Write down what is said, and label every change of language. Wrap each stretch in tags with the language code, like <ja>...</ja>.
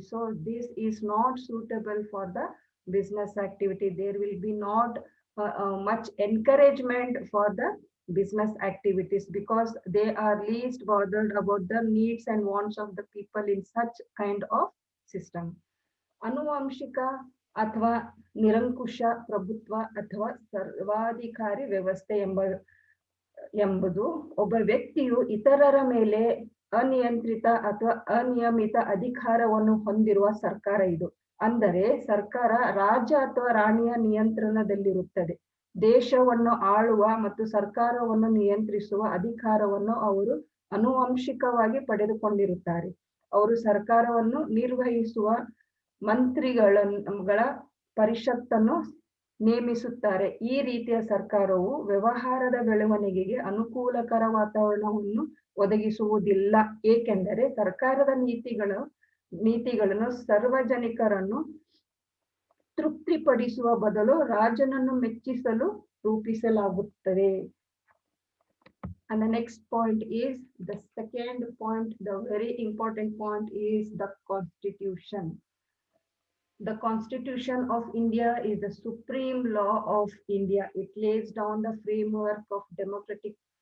<en>So this is not suitable for the business activity. There will be not much encouragement for the business activities because they are least bothered about the needs and wants of the people in such kind of system.</en> <kn>ಅನುವಂಶಿಕ ಅಥವಾ ನಿರಂಕುಶ ಪ್ರಭುತ್ವ ಅಥವಾ ಸರ್ವಾಧಿಕಾರಿ ವ್ಯವಸ್ಥೆ ಎಂಬುದು ಒಬ್ಬ ವ್ಯಕ್ತಿಯು ಇತರರ ಮೇಲೆ ಅನಿಯಂತ್ರಿತ ಅಥವಾ ಅನಿಯಮಿತ ಅಧಿಕಾರವನ್ನು ಹೊಂದಿರುವ ಸರ್ಕಾರ ಇದು. ಅಂದರೆ ಸರ್ಕಾರ ರಾಜ ಅಥವಾ ರಾಣಿಯ ನಿಯಂತ್ರಣದಲ್ಲಿರುತ್ತದೆ. ದೇಶವನ್ನು ಆಳುವ ಮತ್ತು ಸರ್ಕಾರವನ್ನು ನಿಯಂತ್ರಿಸುವ ಅಧಿಕಾರವನ್ನು ಅವರು ಅನುವಂಶಿಕವಾಗಿ ಪಡೆದುಕೊಂಡಿರುತ್ತಾರೆ. ಅವರು ಸರ್ಕಾರವನ್ನು ನಿರ್ವಹಿಸುವ ಮಂತ್ರಿಗಳ ಪರಿಷತ್ತನ್ನು ನೇಮಿಸುತ್ತಾರೆ. ಈ ರೀತಿಯ ಸರ್ಕಾರವು ವ್ಯವಹಾರದ ಬೆಳವಣಿಗೆಗೆ ಅನುಕೂಲಕರ ವಾತಾವರಣವನ್ನು ಒದಗಿಸುವುದಿಲ್ಲ, ಏಕೆಂದರೆ ಸರ್ಕಾರದ ನೀತಿಗಳನ್ನು ಸಾರ್ವಜನಿಕರನ್ನು ತೃಪ್ತಿಪಡಿಸುವ ಬದಲು ರಾಜನನ್ನು ಮೆಚ್ಚಿಸಲು ರೂಪಿಸಲಾಗುತ್ತದೆ.</kn> <en>And the next point is the second point, the very important point is the Constitution. The Constitution of India is the supreme law of India. It lays down the framework of democratic</en>